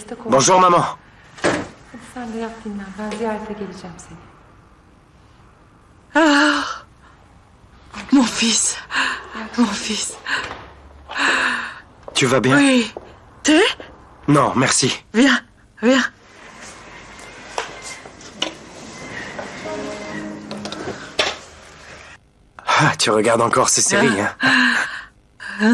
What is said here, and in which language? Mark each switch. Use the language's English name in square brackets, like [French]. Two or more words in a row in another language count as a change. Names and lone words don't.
[French] Bonjour, maman. [Turkish] Sen de yat dinlen. Ben ziyarete geleceğim seni. [French] Ah, mon fils. Mon fils. Tu vas bien? Oui. Thé? Non, merci. Viens, viens. Ah, tu regardes encore ces séries, hein?